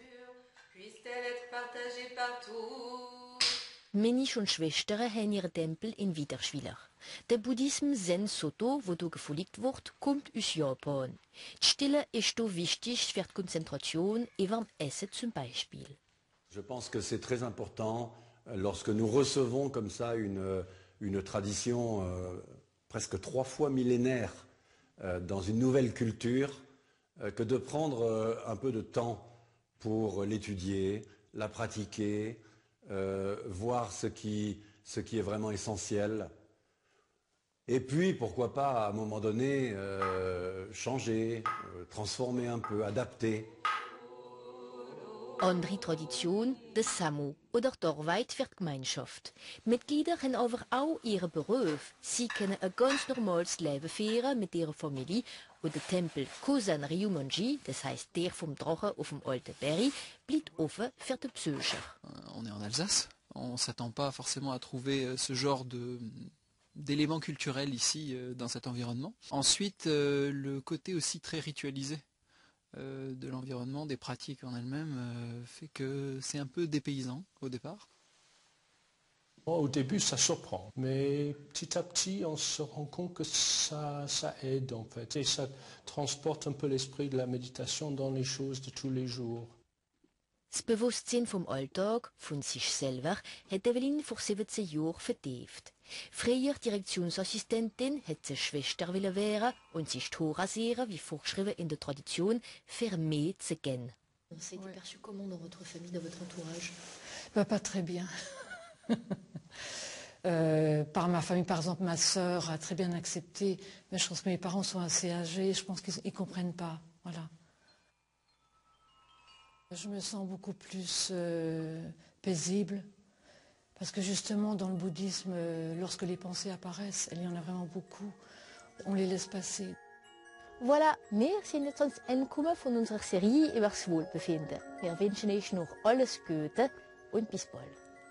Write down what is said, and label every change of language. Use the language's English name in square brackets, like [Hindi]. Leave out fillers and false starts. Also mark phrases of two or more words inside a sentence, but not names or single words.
[German] Mönche und Schwestern haben ihren Tempel in Wiederschwiller. Der Buddhismus Zen Soto, wo hier gefolgt wird, kommt aus Japan. Die Stille ist hier wichtig für die Konzentration über dem Essen zum Beispiel. [French] Je pense que c'est très important lorsque nous recevons comme ça une tradition presque 3 fois millénaire dans une nouvelle culture, que de prendre un peu de temps pour l'étudier, la pratiquer, voir ce qui est vraiment essentiel. Et puis, pourquoi pas, à un moment donné, changer, transformer un peu, adapter. [German] Andere Tradition, der Samu oder die Arbeit für die Gemeinschaft. Mitglieder haben aber auch ihren Beruf. Sie können ein ganz normales Leben führen mit ihrer Familie und der Tempel Kosan Ryumonji, das heißt der vom Drachen auf dem alten Berg, bleibt offen für die Besucher. [French] On est en Alsace, on ne s'attend pas forcément à trouver ce genre d'éléments culturels ici dans cet environnement. Ensuite, le côté aussi très ritualisé de l'environnement, des pratiques en elles-mêmes, fait que c'est un peu dépaysant au départ. Au début, ça surprend, mais petit à petit, on se rend compte que ça aide en fait. Et ça transporte un peu l'esprit de la méditation dans les choses de tous les jours. [German] Das Bewusstsein vom Alltag, von sich selber, hat Evelyn vor 17 Jahren vertieft. Früher Direktionsassistentin hat sie Schwester werden und sich die Haare rasieren, wie vorgeschrieben in der Tradition, für mehr zu gehen. [French] Ça a été perçu comment dans votre famille, dans votre entourage? Pas très bien. Par ma famille, par exemple, ma sœur a très bien accepté, mais je pense que mes parents sont assez âgés, je pense qu'ils ne comprennent pas. Voilà. Je me sens beaucoup plus paisible, parce que justement dans le bouddhisme, lorsque les pensées apparaissent, il y en a vraiment beaucoup, on les laisse passer. Voilà, [German] wir sind jetzt ans Ende gekommen von unserer Serie über das Wohlbefinden. Wir wünschen euch noch alles Gute und bis bald.